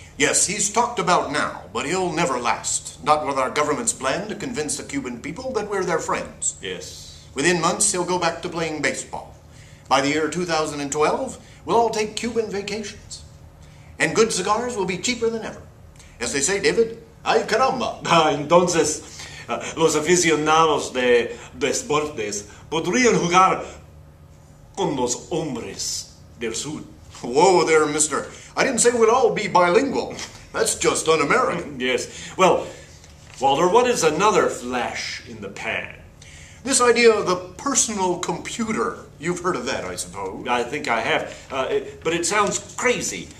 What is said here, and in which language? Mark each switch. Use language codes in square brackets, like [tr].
[en] Yes, he's talked about now, but he'll never last. Not with our government's plan to convince the Cuban people that we're their friends. Yes. Within months, he'll go back to playing baseball. By the year 2012, we'll all take Cuban vacations. And good cigars will be cheaper than ever. As they say, David, ay caramba. [es] Entonces, los aficionados de deportes podrían jugar con los hombres del sur. [en] Whoa there, mister. I didn't say we'd all be bilingual. That's just un-American. Yes. Well, Walter, what is another flash in the pan? This idea of the personal computer. You've heard of that, I suppose. I think I have. But it sounds crazy.